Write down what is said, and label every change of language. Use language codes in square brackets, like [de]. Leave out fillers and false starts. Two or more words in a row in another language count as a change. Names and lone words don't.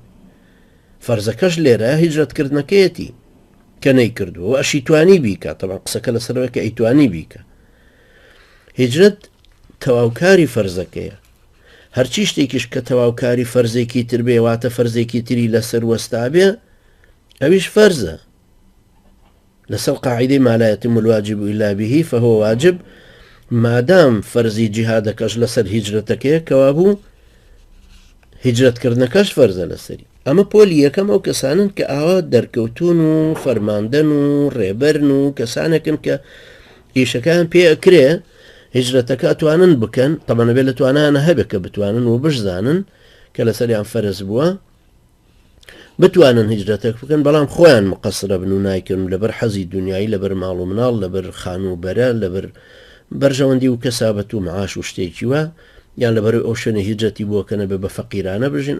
[ckb] فەرزەکەش لێرە هیجرەتکردنەکەیەتی کە نەیکردووە و ئەشی توانی بیکە، تەبەن قسەکە لەسەرەوەی کە ئەیتوانی بیکە. هیجرەت تەواوکاری فەرزەکەیە، هەرچی شتێکیش کە تەواوکاری فەرزێکی تر بێ واتە فەرزێکی تری لەسەر وەستا بێ ئەویش فەرزە لەسەر قاعیدەی [ar] ما لا يتم الواجب إلا به فهو واجب. [ckb] مادام فەرزی جیهادەکەش لەسەر هیجرەتەکەیە کەوا بوو هیجرەتکردنەکەش فەرزە لەسەری. ئەمە پۆلی یەکەم ئەو کەسانن کە ئاوا دەرکەوتون و فەرماندەن و ڕێبەرن و کەسانێکن کە ئیشەکان پێ ئەکرێ هیجرەتەکە ئەتوانن بکەن، تەمەنە بێت لە توانانە هەبێ کە بتوانن و بشزانن کە لەسەریان فەرز بووە بتوانن هیجرەتەک بکەن، بەڵام خۆیان مقەسرە بن و نایکردن لەبەر حەزی دنیایی، لەبەر ماڵ و مناڵ، لەبەر خان و بەرە، لەبەر بەرژەوەندی و کەسابەت و معاش و شتێکی وە، یان لەبەر ئەو شوێنە هیجرەتی بووەکەنە بێ بە فەقیرانە بژین.